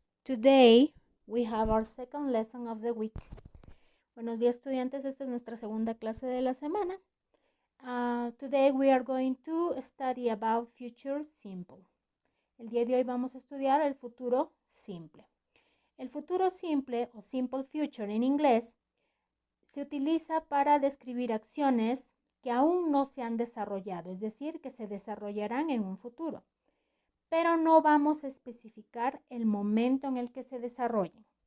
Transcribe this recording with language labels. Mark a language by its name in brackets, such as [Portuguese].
[English] Today we have our second lesson of the week. [Spanish] Buenos días, estudiantes. Esta es nuestra segunda clase de la semana. [English] Today we are going to study about future simple. [Spanish] El día de hoy vamos a estudiar el futuro simple. El futuro simple o simple future en inglés se utiliza para describir acciones que aún no se han desarrollado, es decir, que se desarrollarán en un futuro, pero no vamos a especificar el momento en el que se desarrollen.